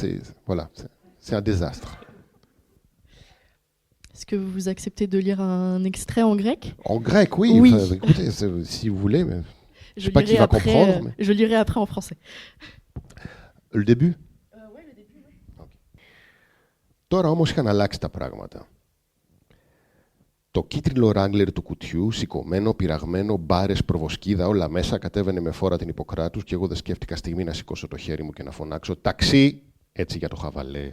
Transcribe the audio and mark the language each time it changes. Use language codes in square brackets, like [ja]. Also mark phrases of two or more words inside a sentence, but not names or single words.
[fr] C'est un désastre. Est-ce que vous acceptez de lire un extrait en grec ? En grec, oui. Oui. Enfin, écoutez, si vous voulez, mais je ne sais pas qui va comprendre. Mais... Je lirai après en français. Le début ? Oui, le début, oui. Okay. [el] Τώρα όμως είχαν αλλάξει τα πράγματα. Το κίτρινο ράγκλερ του κουτιού, σηκωμένο, πειραγμένο, μπάρες, προβοσκίδα, όλα μέσα, κατέβαινε με φόρα την Ιπποκράτους και εγώ δεν σκέφτηκα στιγμή να σηκώσω το χέρι μου και να φωνάξω «Ταξί!» έτσι για το χαβαλέ.